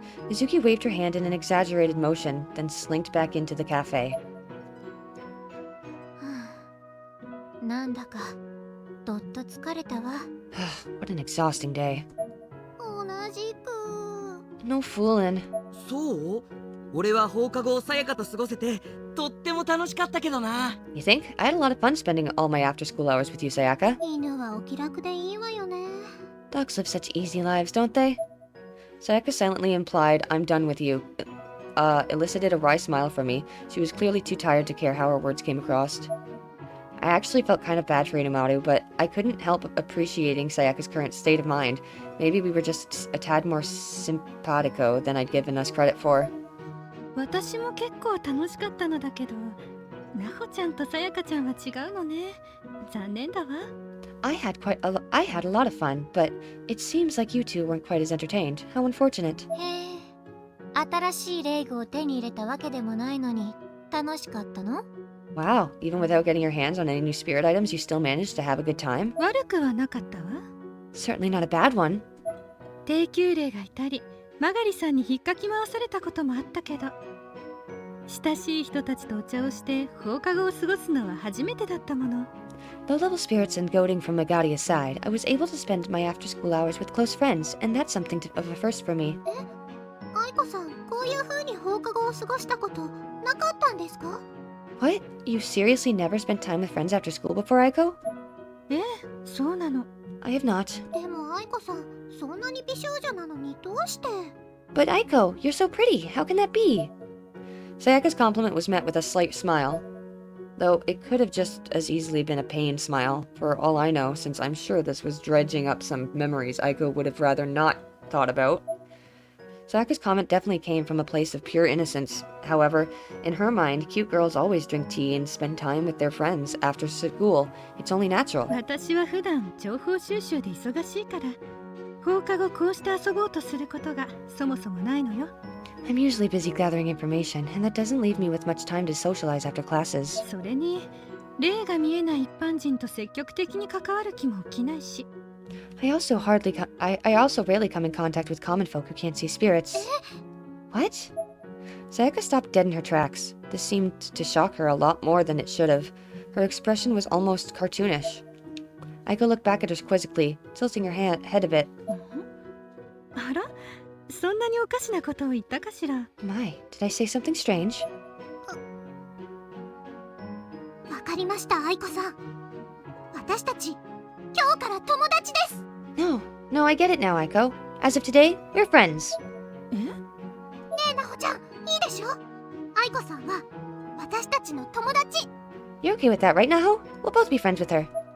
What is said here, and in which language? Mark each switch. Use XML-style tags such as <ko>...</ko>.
<en>Mizuki waved her hand in an exaggerated motion, then slinked back into the cafe.</en> <ja>なんだかどっと疲れたわ。</ja> <en>What an exhausting day.</en> <ja>同じく。</ja> <en>No fooling.</en> <ja>そう？俺は放課後さやかと過ごせてとっても楽しかったけどな。</ja> <en>You think? I had a lot of fun spending all my after-school hours with you, Sayaka.</en> <ja>犬はお気楽でいいわよね。</ja> <en>Dogs live such easy lives, don't they? Sayaka silently implied, I'm done with you, elicited a wry smile from me. She was clearly too tired to care how her words came across. I actually felt kind of bad for Inamaru, but I couldn't help appreciating Sayaka's current state of mind. Maybe we were just a tad more simpatico than I'd given us credit for.</en> <ja>私も結構楽しかったのだけど、なほちゃんとさやかちゃんは違うのね。残念だわ。</ja> <en>I had a lot of fun, but it seems like you two weren't quite as entertained. How unfortunate.</en> <ja>へえ、新しいレイグを手に入れたわけでもないのに楽しかったの？</ja> <en>Wow, even without getting your hands on any new spirit items, you still managed to have a good time?</en> <ja>悪くはなかったわ。</ja> <en>Certainly not a bad one.</en> <ja>低級霊がいたり、マガリさんに引っかき回されたこともあったけど、親しい人たちとお茶をして放課後を過ごすのは初めてだったもの。</ja> <en>Low-level spirits and goading from Magadi aside, I was able to spend my after-school hours with close friends, and that's something of a first for me.</en> <ja>愛子さん、こういう風に放課後を過ごしたことなかったんですか？</ja> <en>What? You seriously never spent time with friends after school before, Aiko?</en> <ja>ええ、そうなの。</ja> <en>I have not.</en> <ja>でも愛子さん、そんなに美少女なのにどうして？</ja> <en>But Aiko, you're so pretty. How can that be? Sayaka's compliment was met with a slight smile, though it could have just as easily been a pained smile, for all I know, since I'm sure this was dredging up some memories Aiko would have rather not thought about. Sayaka's comment definitely came from a place of pure innocence. However, in her mind, cute girls always drink tea and spend time with their friends after school. It's only natural.</en> <ja>私は普段情報収集で忙しいから、放課後こうして遊ぼうとすることがそもそもないのよ。</ja> <en>I'm usually busy gathering information, and that doesn't leave me with much time to socialize after classes.</en> <ja>それに、霊が見えない一般人と積極的に関わる気も起きないし。</ja> <en>I also rarely come in contact with common folk who can't see spirits. What? Sayaka stopped dead in her tracks. This seemed to shock her a lot more than it should have. Her expression was almost cartoonish. Aiko looked back at her quizzically, tilting her head a bit.</en> <ja>あら、そんなにおかしなことを言ったかしら。</ja> <en>My, did I say something strange?</en> <ja>わかりました、愛子さん。私たち、今日から友達です。</ja> <en>No, I get it now, Aiko. As of today, we're friends.</en> <ja>ねえ、なほちゃん、いいでしょ？愛子さんは私たちの友達。</ja> <en>You're okay with that, right, Naho? We'll both be friends with her.</en>